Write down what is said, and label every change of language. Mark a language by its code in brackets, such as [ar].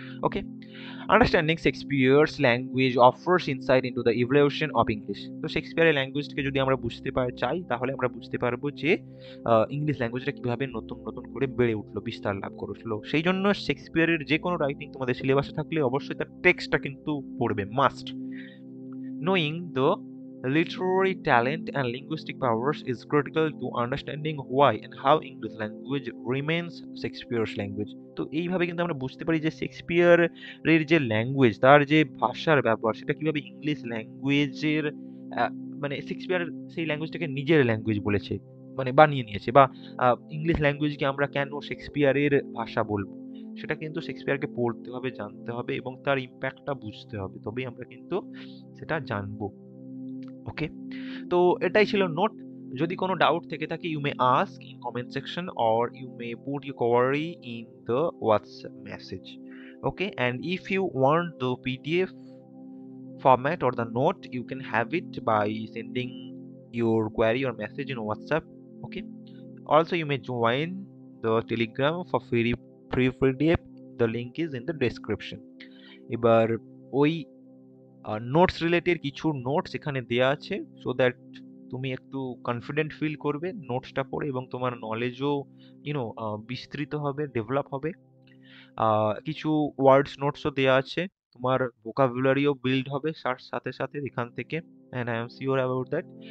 [en] Okay, understanding Shakespeare's language offers insight into the evolution of English. [bn] তো শেক্সপিয়ারের ল্যাঙ্গুয়েজকে যদি আমরা বুঝতে চাই, তাহলে আমরা বুঝতে পারবো যে ইংলিশ ল্যাঙ্গুয়েজটা কিভাবে নতুন নতুন করে বেড়ে উঠলো, বিস্তার লাভ করলো। সেই জন্য শেক্সপিয়ারের যে কোনো রাইটিং তোমাদের সিলেবাসে থাকলে অবশ্যই তার টেক্সটটা কিন্তু পড়বে, must. [en] Knowing the literary talent and linguistic powers is critical to understanding why and how English language remains Shakespeare's language. [bn] তো এইভাবে কিন্তু আমরা বুঝতে পারি যে শেক্সপিয়ারের যে ল্যাঙ্গুয়েজ, তার যে ভাষার ব্যবহার, সেটা কিভাবে ইংলিশ ল্যাঙ্গুয়েজের মানে শেক্সপিয়ার সেই ল্যাঙ্গুয়েজটাকে নিজের ল্যাঙ্গুয়েজ বলেছে, মানে বানিয়ে নিয়েছে, বা ইংলিশ ল্যাঙ্গুয়েজকে আমরা কেন শেক্সপিয়ারের ভাষা বলবো, সেটা কিন্তু শেক্সপিয়ারকে পড়তে হবে, জানতে হবে, এবং তার ইম্প্যাক্টটা বুঝতে হবে, তবেই আমরা কিন্তু সেটা জানবো। [en] okay, [bn] তো এটাই ছিল নোট। যদি কোনো ডাউট থেকে থাকে, [en] You may ask in comment section or you may put your query in the WhatsApp message. Okay, and if you want the PDF format or the note, you can have it by sending your query or message in WhatsApp. Okay, also you may join the Telegram for free PDF. The link is in the description. [bn] এবার ওই notes related কিছু notes এখানে দেয়া আছে, [en] so that [bn] তুমি একটু confident feel করবে নোটসটা পড়ে, এবং তোমার নলেজও বিস্তৃত হবে, ডেভেলপ হবে। কিছু ওয়ার্ডস নোটসও দেয়া আছে, তোমার ভোকাবুলারিও বিল্ড হবে সাথে সাথে এখান থেকে, [en] And I am sure about that.